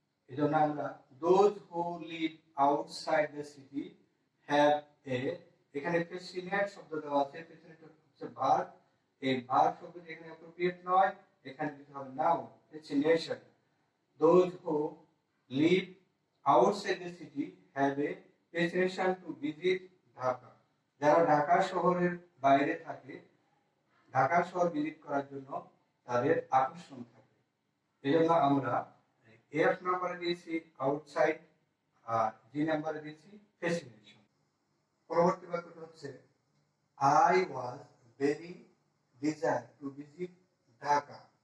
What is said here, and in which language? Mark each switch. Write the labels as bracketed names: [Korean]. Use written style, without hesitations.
[Bangla] এজন্য আমরা [English] those who live outside the city have a, [Bangla] এখানে passionate শব্দ দেওয়া আছে, passionate হচ্ছে ভার্ব, এই ভার্ব শব্দটি এখানে অ্যাপ্রোপ্রিয়েট নয়, এখানে দিতে হবে noun passionation। [English] those who live outside the city have a passion to visit Dhaka। [Bangla] যারা ঢাকা শহরের বাইরে থাকে, ঢাকা শহর ভিজিট করার জন্য তাদের আকর্ষণ থাকে। এজন্য আমরা এফ নাম্বারে দিয়েছি আউটসাইড আর জি নাম্বারে দিয়েছি ফ্যাসিনেশন। পরবর্তী বাক্যটা হচ্ছে [English] I was very desire to visit Dhaka.